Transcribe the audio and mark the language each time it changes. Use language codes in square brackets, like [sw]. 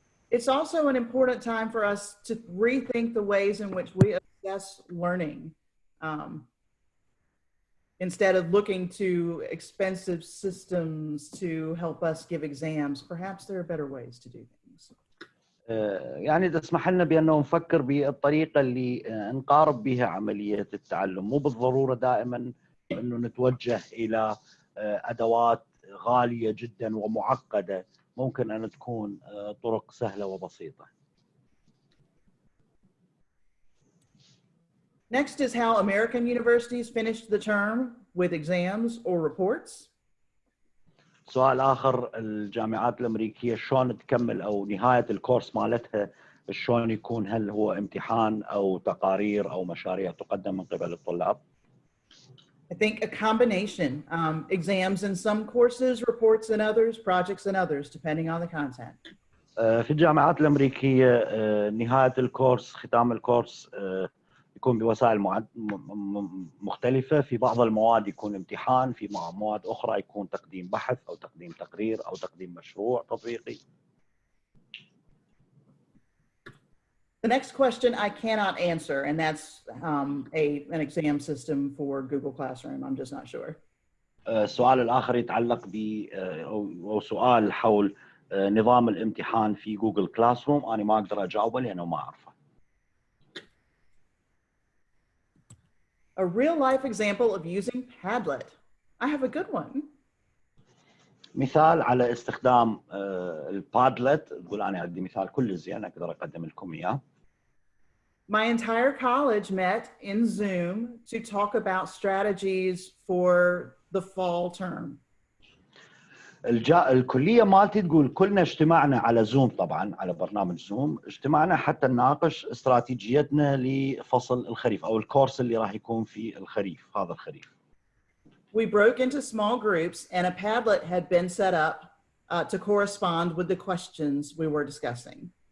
[en] It's also an important time for us to rethink the ways in which we assess learning. Instead of looking to expensive systems to help us give exams, perhaps there are better ways to do things. [ar] يعني تسمح لنا بأنه نفكر بالطريقة اللي نقارب بها عملية التعلم، مو بالضرورة دائما أنه نتوجه إلى أدوات غالية جدا ومعقدة، ممكن أن تكون طرق سهلة وبسيطة. [en] Next is how American universities finished the term with exams or reports. [ar] سؤال آخر: الجامعات الأمريكية شلون تكمل أو نهاية الكورس مالتها شلون يكون؟ هل هو امتحان أو تقارير أو مشاريع تقدم من قبل الطلاب؟ [en] I think a combination, exams in some courses, reports in others, projects in others, depending on the content. [ar] في الجامعات الأمريكية نهاية الكورس، ختام الكورس يكون بوسائل مختلفة. في بعض المواد يكون امتحان، في مواد أخرى يكون تقديم بحث أو تقديم تقرير أو تقديم مشروع تطبيقي. [en] The next question I cannot answer, and that's an exam system for Google Classroom. I'm just not sure. [ar] السؤال الآخر يتعلق ب أو سؤال حول نظام الامتحان في جوجل كلاس روم. أنا ما أقدر أجاوبه لأنه ما أعرفه. [en] A real life example of using Padlet. I have a good one. [ar] مثال على استخدام البادلت. تقول أنا عندي مثال كل زين أقدر أقدم لكم إياه. [en] My entire college met in Zoom to talk about strategies for the fall term. [ar] الكلية مالتي تقول كلنا اجتمعنا على زوم، طبعا على برنامج زوم، اجتمعنا حتى نناقش استراتيجيتنا لفصل الخريف أو الكورس اللي راح يكون في الخريف، هذا الخريف. [en] We broke into small groups and a Padlet had been set up to correspond with the questions we were discussing.